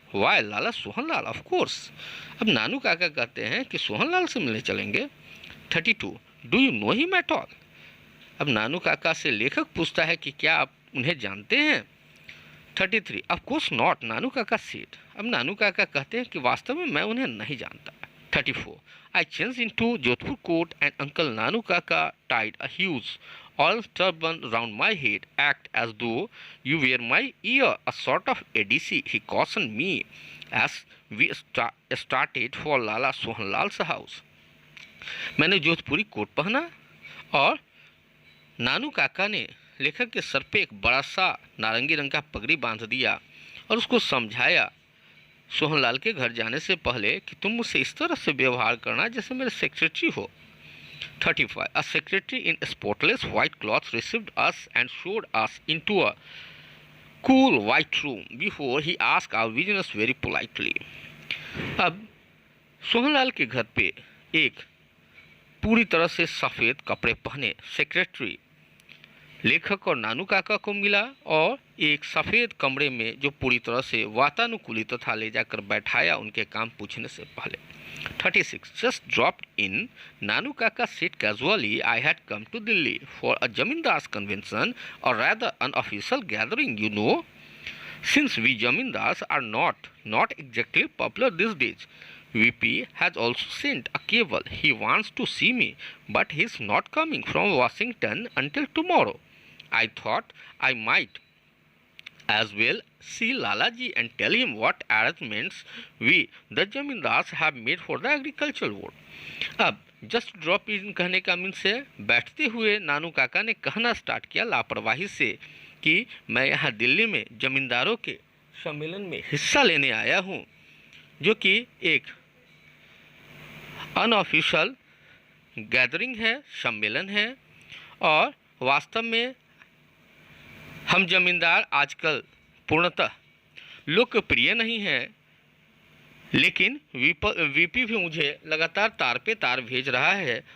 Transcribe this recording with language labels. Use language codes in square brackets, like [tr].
[en] Why Lala Sohanlal, of course. [hi] अब नानू काका कहते हैं कि सोहनलाल से मिलने चलेंगे। [en] 32. Do you know him at all? [hi] अब नानू काका से लेखक पूछता है कि क्या आप उन्हें जानते हैं? [en] 33. Of course not, Nanu Kaka said. [hi] अब नानू काका कहते हैं कि वास्तव में मैं उन्हें नहीं जानता। [en] 34. I changed into Jodhpur coat and Uncle Nanu Kaka tied a huge orange turban round my head. Act as though you were my ear, a sort of ADC, he cautioned me as we started for Lala Sohanlal's house. [hi] मैंने जोधपुरी coat पहना और नानू काका ने लेखक के sir पे एक बड़ा सा नारंगी रंग का पगड़ी बांध दिया और उसको समझाया सोहनलाल के घर जाने से पहले कि तुम मुझसे इस तरह से व्यवहार करना जैसे मेरे सेक्रेटरी हो। [en] 35. A secretary in spotless white clothes received us and showed us into a cool white room before he asked our business very politely. [hi] अब सोहनलाल के घर पे एक पूरी तरह से सफ़ेद कपड़े पहने सेक्रेटरी लेखक और नानू काका को मिला और एक सफ़ेद कमरे में जो पूरी तरह से वातानुकूलित था ले जाकर बैठाया उनके काम पूछने से पहले। [en] 36. Just dropped in. Nanu Kaka said casually, I had come to Delhi for a Jamindar's convention, or rather unofficial gathering, you know. Since we Jamindars are not exactly popular these days, VP has also sent a cable. He wants to see me, but he's not coming from Washington until tomorrow. I thought I might as well see Lalaji and tell him what arrangements we, the Jamindars, have made for the agricultural vote. [hi] अब just drop in कहने का mean से बैठते हुए नानू काका ने कहना start किया लापरवाही से कि मैं यहाँ दिल्ली में जमींदारों के सम्मेलन में हिस्सा लेने आया हूँ, जो कि एक अनऑफिशियल गैदरिंग है, सम्मेलन है, और वास्तव में हम जमींदार आजकल पूर्णतः लोकप्रिय नहीं हैं, लेकिन वीपी भी मुझे लगातार तार पे तार भेज रहा है।